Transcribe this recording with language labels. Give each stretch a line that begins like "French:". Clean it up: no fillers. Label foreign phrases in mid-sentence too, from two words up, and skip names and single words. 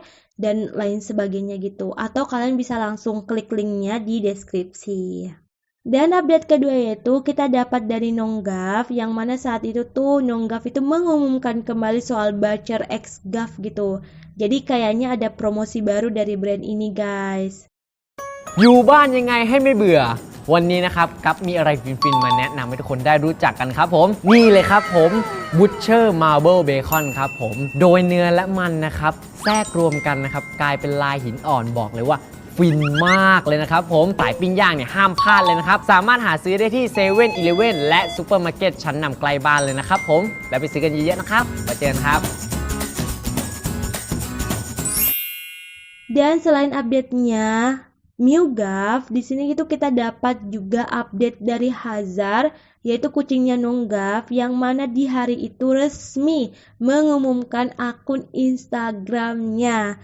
Indonesian: Dan lain sebagainya gitu. Atau kalian bisa langsung klik linknya di deskripsi. Dan update kedua yaitu kita dapat dari Nonggaf yang mana saat itu tuh Nonggaf itu mengumumkan kembali soal Butcher X Gav gitu. Jadi kayaknya ada promosi baru dari brand ini, guys.
Thai: อยู่บ้านยังไงให้ไม่เบื่อวันนี้นะครับกัฟมีอะไรฟินๆมาแนะนำให้ทุกคนได้รู้จักกันครับผมนี่เลยครับผม Butcher Marble Bacon ครับผมโดยเนื้อและมันนะครับแทรกรวมกันนะครับกลายเป็นลายหินอ่อนบอกเลยว่าฟินมากเลยนะครับผมสายปิ้งย่างเนี่ยห้ามพลาดเลยนะครับสามารถหาซื้อได้ที่เซเว่นอีเลฟเว่นและซูเปอร์มาร์เก็ตชั้นนำใกล้บ้านเลยนะครับผมแล้วไปซื้อกันเยอะๆนะครับมาเจอกันครับ
Indonesian: Dan selain update-nya MIUGAF, di sini itu kita dapat juga update dari Hazard, yaitu kucingnya Nonggaf, yang mana di hari itu resmi mengumumkan akun Instagramnya.